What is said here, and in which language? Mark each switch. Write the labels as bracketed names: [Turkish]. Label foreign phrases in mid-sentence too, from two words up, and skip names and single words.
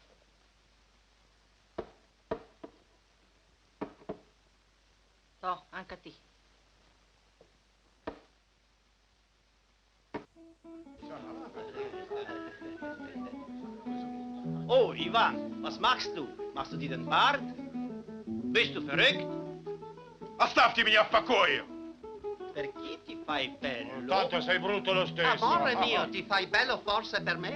[Italian] No, anche a te. Oh, Ivan, [German] was machst du? Machst du dir den Bart? Bist du verrückt? [Russian] Оставьте меня в покое! [Italian] Perché ti fai bello? Tanto sei brutto lo stesso. Amore mio, ti fai bello forse per me?